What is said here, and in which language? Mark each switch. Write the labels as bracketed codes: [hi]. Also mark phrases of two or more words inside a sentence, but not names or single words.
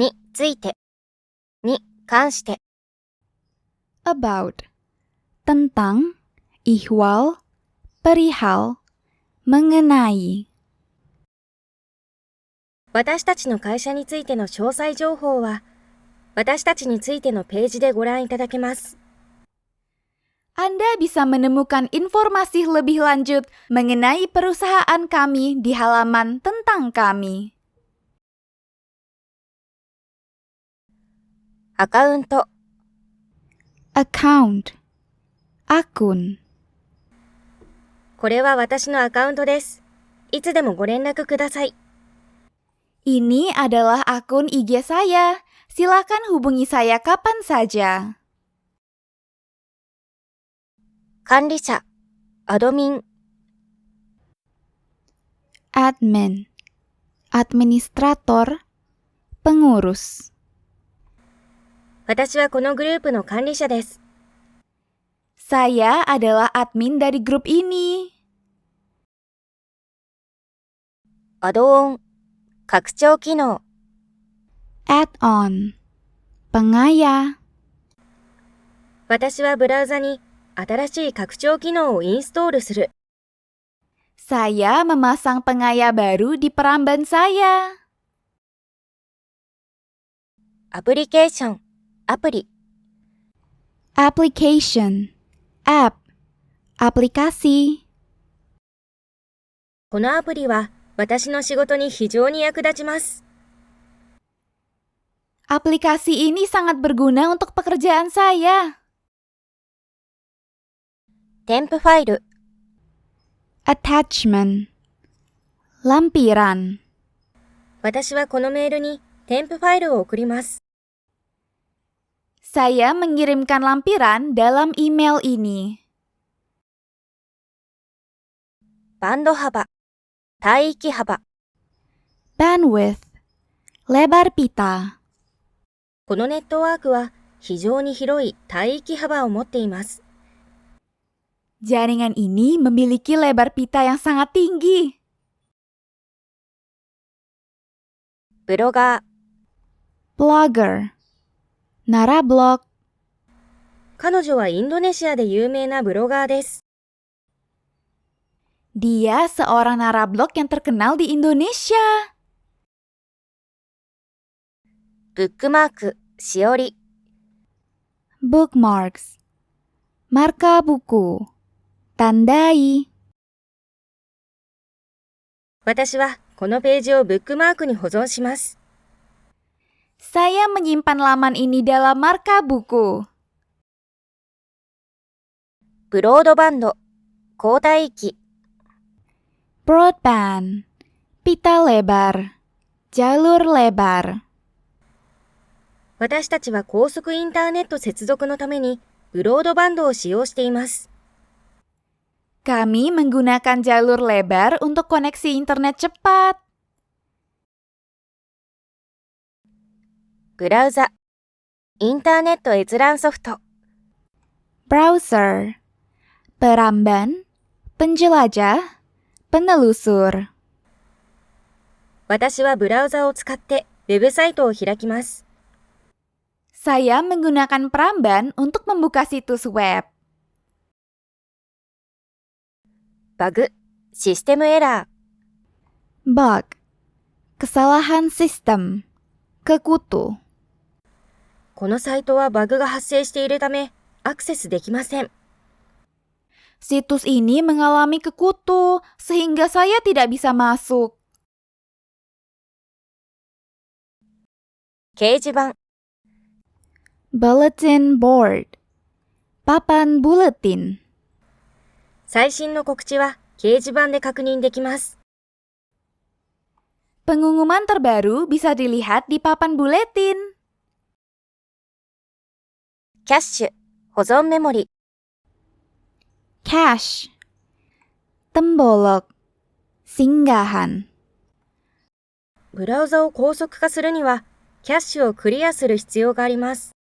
[ja] ついて、に関して。 [en] About, [id] tentang, ihwal, perihal, mengenai. [ja] 私たちの会社についての詳細情報は、私たちについてのページでご覧いただけます。 [id] Anda bisa menemukan informasi lebih lanjut mengenai perusahaan kami di halaman tentang kami. [ja] アカウント、 [en] Account, akun. [ja] これは私のアカウントです。いつでもご連絡ください。 [id] Ini adalah akun IG saya. Silakan hubungi saya kapan saja. [ja] 管理者、アドミン、 [en] Admin, administrator, pengurus. [ja] 私はこのグループの管理者です。 [id] Saya adalah admin dari grup ini. [ja] アドオン、拡張機能、 [en] Add-on, [id] pengaya. [ja] 私はブラウザに新しい拡張機能をインストールする。 [id] Saya memasang pengaya baru di peramban saya. [ja] アプリケーション、アプリ、 [en] Application, app, aplikasi. [ja] このアプリは私の仕事に非常に役立ちます。 [id] Aplikasi ini sangat berguna untuk pekerjaan saya. [ja] 添付ファイル、 [en] Attachment, lampiran. [ja] 私はこのメールに添付ファイルを送ります。 [id] Saya mengirimkan lampiran dalam email ini. [ja] バンド幅、帯域幅、 [id] Bandwidth, lebar pita. [ja] このネットワークは非常に広い帯域幅を持っています。 [id] Jaringan ini memiliki lebar pita yang sangat tinggi. [ja] ブロガー、 [en] Blogger, narablog. [ja] 彼女はインドネシアで有名なブロガーです。 [id] Dia seorang narablog yang terkenal di Indonesia. [ja] ブックマーク、しおり、 [id] Bookmarks, marka buku, tandai. [ja] 私はこのページをブックマークに保存します。 [id] Saya menyimpan laman ini dalam marka buku. [ja] ブロードバンド、高帯域、 [id] Broadband, pita lebar, jalur lebar. [ja] 私たちは高速インターネット接続のためにブロードバンドを使用しています。 [id] Kami menggunakan jalur lebar untuk koneksi internet cepat. [ja] ブラウザ、インターネット閲覧ソフト、 [id] Browser, peramban, penjelajah, penelusur. [ja] 私はブラウザを使ってウェブサイトを開きます。 [id] Saya menggunakan peramban untuk membuka situs web. [ja] バグ、システムエラー、 [id] Bug, kesalahan sistem, kekutu. [ja] このサイトはバグが発生しているためアクセスできません。 [id] Situs ini mengalami kekutu sehingga saya tidak bisa masuk. [ja] 掲示板、 [en] Bulletin board, [id] papan buletin. [ja] 最新の告知は掲示板で確認できます。 [id] Pengumuman terbaru bisa dilihat di papan buletin. [ja] キャッシュ、保存メモリ、 [id] Cache, tembolok, singgahan. [ja] ブラウザを高速化するにはキャッシュをクリアする必要があります。